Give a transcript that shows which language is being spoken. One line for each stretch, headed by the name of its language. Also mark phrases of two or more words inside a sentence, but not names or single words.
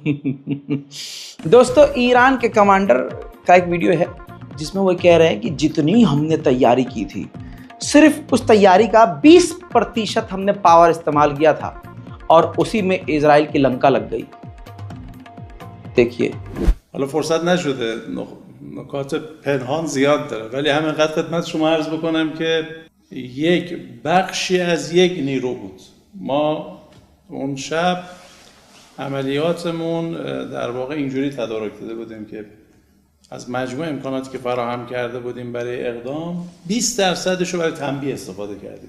Hindi: दोस्तों ईरान के कमांडर का एक वीडियो है जिसमें वो कह रहे हैं कि जितनी हमने तैयारी की थी सिर्फ उस तैयारी का 20% हमने पावर इस्तेमाल किया था और उसी में इजराइल की लंका लग गई। देखिए
Persian: حالا فرصت نشده نکات پنهان زیاد داره ولی همینقدر خدمت شما عرض بکنم که یک بخشی از یک نیرو بود. ما اون شب عملیاتمون در واقع اینجوری تدارک داده بودیم که از مجموع امکاناتی که فراهم کرده بودیم برای اقدام 20% رو برای تنبیه استفاده کردیم.